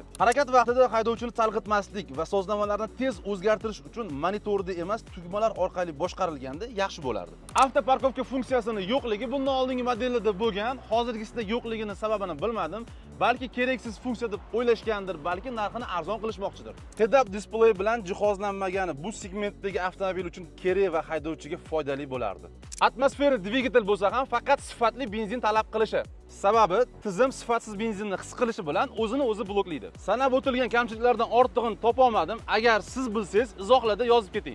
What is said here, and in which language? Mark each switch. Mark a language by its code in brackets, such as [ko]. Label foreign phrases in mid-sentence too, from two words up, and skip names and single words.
[uz] Harakat vaqtida haydovchini chalg'itmaslik va sozlamalarni tez o'zgartirish uchun monitorda emas, tugmalar orqali boshqarilganda yaxshi bo'lardi. Avtoparkovka funksiyasini yo'qligi bundan oldingi modellarda bo'lgan, hozirgisida yo'qligini sababini bilmadim. Balki keraksiz funksiya deb o'ylashgandir, balki narxini arzon qilishmoqchidir. [en] Head-up display [uz] bilan jihozlanmagani bu segmentdagi avtomobil uchun kerak va haydovchiga foydali bo'lardi. Atmosfera dvigatel bo'lsa ham faqat sifatli benzin talab qilishi. Sababi tizim sifatsiz benzinni his qilishi bilan o'zini o'zi bloklaydi. Sanab o'tilgan kamchiliklardan ortig'ini topa olmadim. Agar siz bilsangiz, izohlarda yozib keting.